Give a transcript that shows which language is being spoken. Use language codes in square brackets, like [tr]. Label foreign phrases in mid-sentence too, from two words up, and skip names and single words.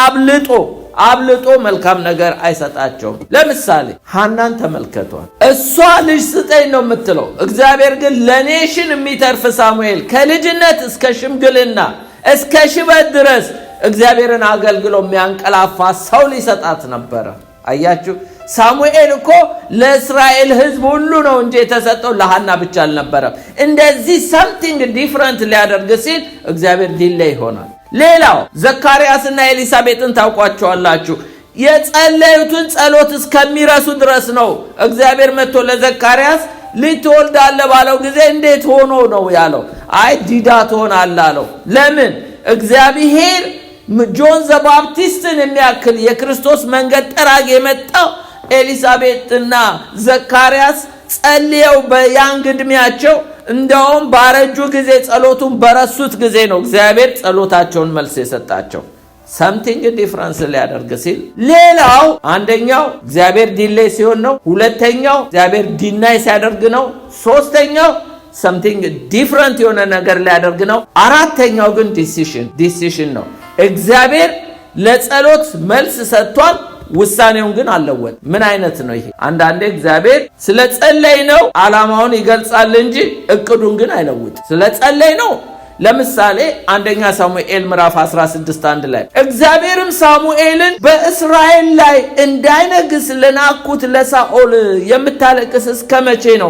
[am] አብልጦ መልካም ነገር አይሰጣቸውም። ለምሳሌ ሐናን ተመልከቷል። እሷ ልጅ ስጠኝ ነው የምትለው። እግዚአብሔር ግን ለኔሽን የሚተርፍ ሳሙኤል ከልጅነት እስከ ሽምግልና እስከ ሽበት ድረስ እግዚአብሔርን አገልግሎ የሚያንቀላፋ ሰው ሊሰጣት ነበረ። አያችሁ፣ ሳሙኤል እኮ ለእስራኤል ሕዝብ ሁሉ ነው እንጂ የተሰጠው ለሐና ብቻ አልነበረም። እንደዚህ [en] something different [am] ሊያደርግ ሲል እግዚአብሔር ዲሌይ ይሆናል። ሌላው ዘካርያስና ኤሊሳቤጥን ታውቋቸዋላችሁ። የጸለዩትን ጸሎት እስከሚረሱ ድረስ ነው እግዚአብሔር መጥቶ ለዘካርያስ ልጅ ትወልዳለህ ባለው ጊዜ እንዴት ሆኖ ነው ያለው? አይ ዲዳ ትሆናለህ አለው። ለምን? እግዚአብሔር ጆን ዘባፕቲስትን የሚያክል የክርስቶስ መንገድ ጠራጊ የመጣው ኤሊሳቤጥና ዘካርያስ ጸልየው በያንግ ዕድሜያቸው እንደውም ባረጁ ጊዜ ጸሎቱን በረሱት ጊዜ ነው እግዚአብሔር ጸሎታቸውን መልስ የሰጣቸው። [en] something difference [am] ሊያደርግ ሲል ሌላው አንደኛው እግዚአብሔር ዲሌይ ሲሆን ነው። ሁለተኛው እግዚአብሔር ዲናይ ሲያደርግ ነው። ሶስተኛው [en] something different [am] የሆነ ነገር ሊያደርግ ነው። አራተኛው ግን ዲሲሽን ነው። እግዚአብሔር ለጸሎት መልስ ሰጥቷል፣ ውሳኔውን ግን አልለወጠም። ምን አይነት ነው ይሄ? አንዳንዴ እግዚአብሔር ስለ ጸለይ ነው ዓላማውን ይገልጻል እንጂ እቅዱን ግን አይለውጥም። ስለ ጸለይ ነው። ለምሳሌ አንደኛ ሳሙኤል ምዕራፍ 16:1 ላይ እግዚአብሔርም ሳሙኤልን በእስራኤል ላይ እንዳይነግስ ለናኩት ለሳኦል የምታለቅስ እስከመቼ ነው?